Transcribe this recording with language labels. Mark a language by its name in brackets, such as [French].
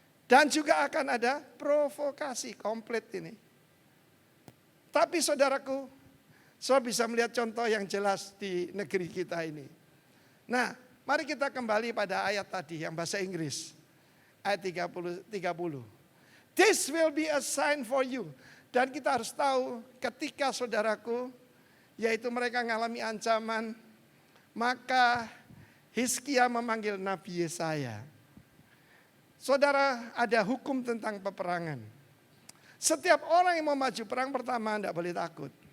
[Indonesian] Dan juga akan ada provokasi komplit ini. Tapi saudaraku, saya bisa melihat contoh yang jelas di negeri kita ini. Nah, mari kita kembali pada ayat tadi yang bahasa Inggris. Ayat 30. [English] This will be a sign for you. [Indonesian] Dan kita harus tahu ketika saudaraku, yaitu mereka mengalami ancaman, maka Hizkia memanggil Nabi Yesaya. Saudara, ada hukum tentang peperangan. Setiap orang yang mau maju perang, pertama tidak boleh takut.